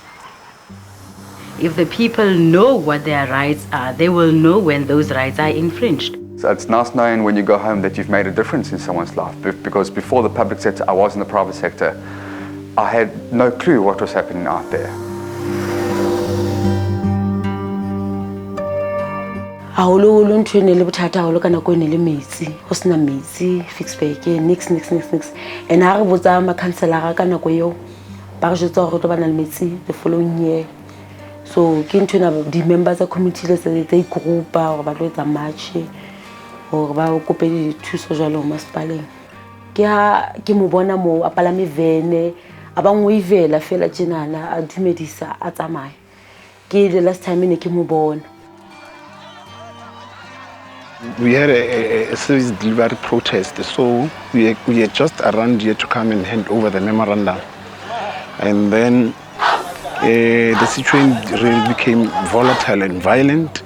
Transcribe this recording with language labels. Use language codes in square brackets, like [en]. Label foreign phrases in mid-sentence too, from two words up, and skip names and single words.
[en] If the people know what their rights are, they will know when those rights are infringed. So it's nice knowing when you go home that you've made a difference in someone's life. Because before the public sector, I was in the private sector. I had no clue what was happening out there. [st] Haholo ntho ene le bothata haholo ka nako ene le metsi ho sena metsi Fixburg nix and ha re botsa ma councilor ka nako eo ba re jwetsa hore re tlo bana le metsi [en] the following year. [st] So ke ntho na di members tsa committee le tse groupa hore ba tlo etsa march hore ba kope dithuso jalo masepaleng. Ke ha ke mo bona mo a palame vene a ba ngwivela fela tjenana a dumedisa a tsamaya. Ke [en] the last time [st] ne ke mo bona. [en] We had a service delivery protest, so we are just around here to come and hand over the memorandum. And then the situation really became volatile and violent.